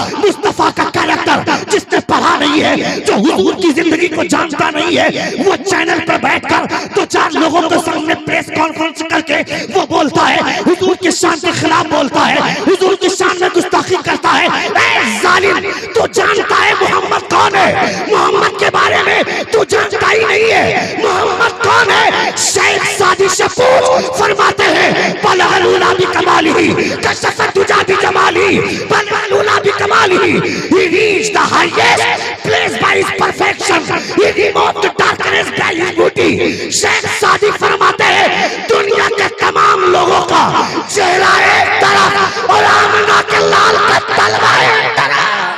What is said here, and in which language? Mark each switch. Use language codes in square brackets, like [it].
[hi] मुस्तफा का कैरेक्टर जिसने पढ़ा नहीं है, जो हुजूर की जिंदगी को जानता नहीं है, वो चैनल पर बैठकर दो चार लोगों के सामने प्रेस कॉन्फ्रेंस करके वो बोलता है हुजूर की शान के खिलाफ बोलता है, हुजूर की शान में गुस्ताखी करता है। ए जालिम, तू जानता है मोहम्मद कौन है? मोहम्मद के बारे में तू जानता ही नहीं है। मोहम्मद कौन है? शेख सादी से पूछ। फरमाते हैं [fa] बलगलूला भी कमाली कशफत तुजा भी जमाली बलगलूला भी कमाली [en] he reached the highest place by his perfection, he removed the darkness by his beauty। [hi] Sheikh सादी फरमाते हैं दुनिया के तमाम लोगों का चेहरा एक तरफ और आमना के लाल का तलवा एक तरफ।